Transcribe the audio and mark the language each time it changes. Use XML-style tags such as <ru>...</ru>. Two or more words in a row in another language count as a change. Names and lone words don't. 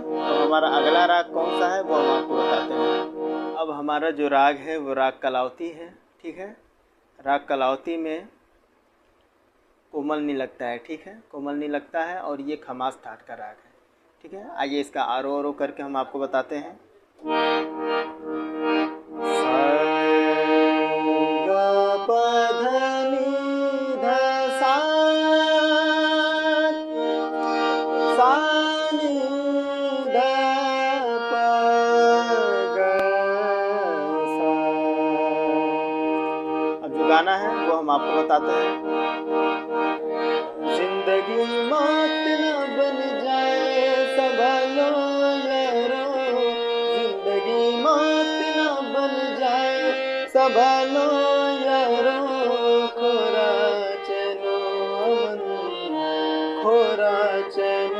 <hi>तो हमारा अगला राग कौन सा है वो हम आपको बताते हैं। अब हमारा जो राग है वो राग कलावती है, ठीक है। राग कलावती में कोमल नहीं लगता है, ठीक है। कोमल नहीं लगता है और ये खमास थाट का राग है, ठीक है। आइए इसका आरो औरो करके हम आपको बताते हैं। सा ग प ध नि ध सा, सा नि ध प ग सा। अब जो गाना है वो हम आपको बताते हैं। जिंदगी मौत न बन जाए संभालो यारो, जिंदगी मौत न बन जाए संभालो यारो, खोरा चैनो अमन, खोरा चैनो</hi>